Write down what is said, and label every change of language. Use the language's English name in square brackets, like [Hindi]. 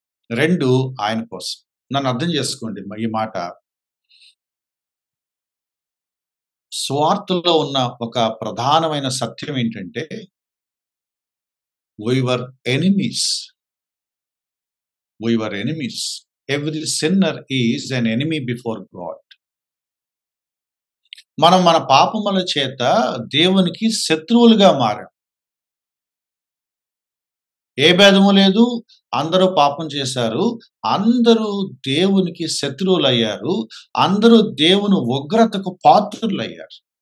[Telugu] 2, ఆయన కోసం. నన్ను అర్థం చేసుకోండి ఈ మాట. స్వార్థలో ఉన్న ఒక ప్రధానమైన సత్యం ఏంటంటే, [English] we were enemies. We were enemies. Every sinner is an enemy before God. [Telugu] మనం మన పాపముల చేత దేవునికి శత్రువులుగా మారాం. ఏ భేదము లేదు. అందరూ పాపం చేశారు. అందరూ దేవునికి శత్రువులయ్యారు. అందరూ దేవుని ఉగ్రతకు పాత్రులయ్యారు.